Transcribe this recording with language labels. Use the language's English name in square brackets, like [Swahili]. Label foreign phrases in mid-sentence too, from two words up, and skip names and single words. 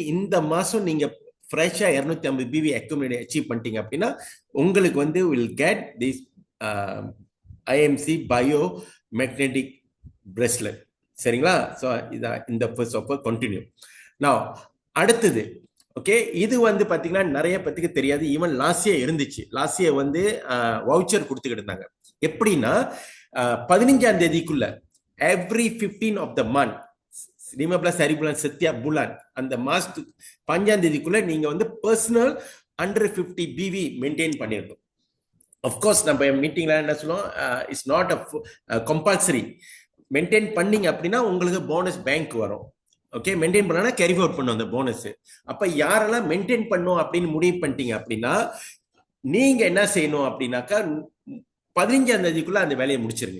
[Tamil] இந்த மாசம் நீங்க ஃப்ரெஷ்ஷாக 250 [English] PV accumulate achieve [Tamil] பண்ணிட்டீங்க அப்படின்னா உங்களுக்கு வந்து [English] will get this IMC bio magnetic bracelet. [Tamil] சரிங்களா? ஸோ இதான் இந்த [English] first offer continue. [Tamil] நான் அடுத்தது, ஓகே, இது வந்து பார்த்தீங்கன்னா நிறைய பத்திக்கு தெரியாது. [English] even last year [Tamil] இருந்துச்சு. [English] last year [Tamil] வந்து வவுச்சர் கொடுத்துக்கிட்டு இருந்தாங்க. எப்படின்னா 15ஆம் தேதிக்குள்ள [English] every 15 of the month, [Malay] 15 hari bulan setiap bulan, [Tamil] அந்த மாசத்துக்கு 5ஆம் தேதிக்குள்ள நீங்க வந்து [English] personal 150 PV maintain [Tamil] பண்ணிடணும். அஃப்கோர்ஸ் நம்ம மீட்டிங்ல என்ன சொல்லுவோம், [English] it's not a compulsory. [Tamil] மெயின்டைன் பண்ணீங்க அப்படின்னா உங்களுக்கு [English] bonus bank [Tamil] வரும். ஓகே, மெயின்டைன் பண்ணா [English] carry forward [Tamil] பண்ணும் அந்த போனஸ். அப்ப யாரெல்லாம் மெயின்டைன் பண்ணும் அப்படின்னு முடிவு பண்ணிட்டீங்க அப்படின்னா நீங்க என்ன செய்யணும் அப்படின்னாக்கா 15ஆம் தேதிக்குள்ள அந்த வேலையை முடிச்சிருங்க.